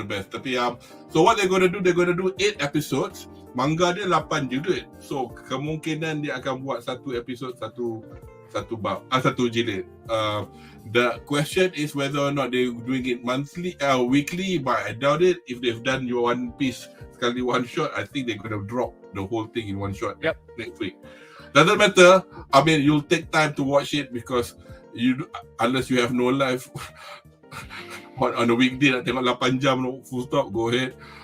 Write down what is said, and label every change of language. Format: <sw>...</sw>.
<en>Tapi so what they're gonna do 8 episodes.</en> <ms>Manga dia 8 jilid. So kemungkinan dia akan buat satu episod satu jilid.</ms> <en>The question is whether or not they're doing it weekly, but I doubt it. If they've done your One Piece sekali one shot, I think they're gonna drop the whole thing in one shot next week. Doesn't matter. You'll take time to watch it because unless you have no life on a weekday</en> <ms>nak tengok 8 jam</ms> <en>full stop, go ahead.</en>